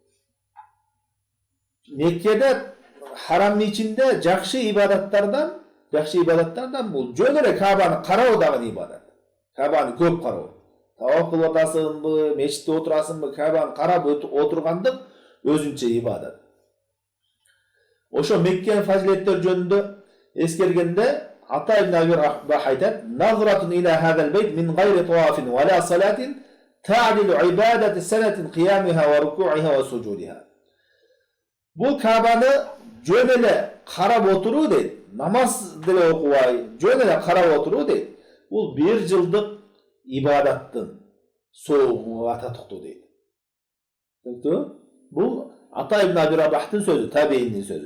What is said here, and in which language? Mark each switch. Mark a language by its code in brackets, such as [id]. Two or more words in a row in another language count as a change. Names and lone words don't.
[ky] Меккеде харамдын ичинде жакшы ибадаттардан бул жөн эле Каабаны кароо дагы ибадат. Каабаны көп кароо. Тавак кылып атасыңбы, мечитте отурасыңбы, Каабаны карап отургандык өзүнчө ибадат. Ошо Меккенин фазилеттери жөнүндө эскергенде Ата ибн Аби Рабах айтат: [ar] "نظرة إلى هذا البيت من غير طواف ولا صلاة تعدل عبادة سنة قيامها وركوعها وسجودها." [ky] Бул Каабаны жөн эле карап отуруу дейт. Намаз деле окубай, жөн эле карап отуруу дейт. Бул 1 жылдык ибадаттын соогуна татыктуу дейт. Бул Ата ибн Аби Рабахтын сөзү, табииндин сөзү.